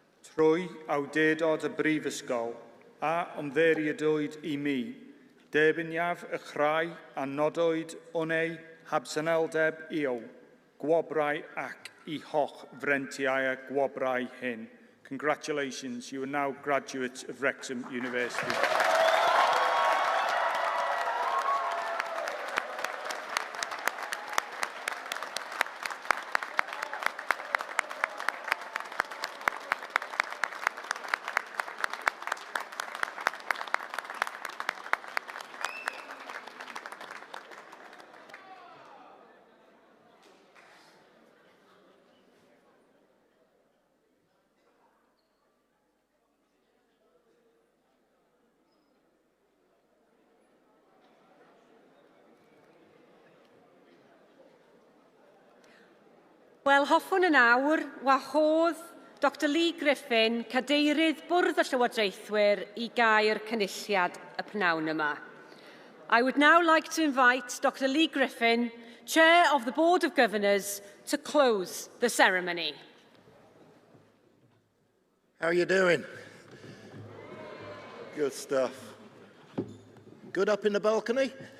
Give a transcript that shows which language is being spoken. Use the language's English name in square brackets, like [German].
[Welsh] Trwy awdurdod y Brifysgol a ymddiriedwyd i mi, derbyniaf y chrau a nodwyd o'n ei habsenoldeb i'w gwobrau ac i holl freintiau y gwobrau hyn. [English] Congratulations, you are now graduates of Wrexham University. [Welsh] Wel, hoffwn yn awr, wahodd Dr Lee Griffin, cadeirydd Bwrdd y Llywodraethwyr, i gau'r cynulliad y pnawn yma. [English] I would now like to invite Dr Lee Griffin, Chair of the Board of Governors, to close the ceremony. How are you doing? Good stuff. Good up in the balcony?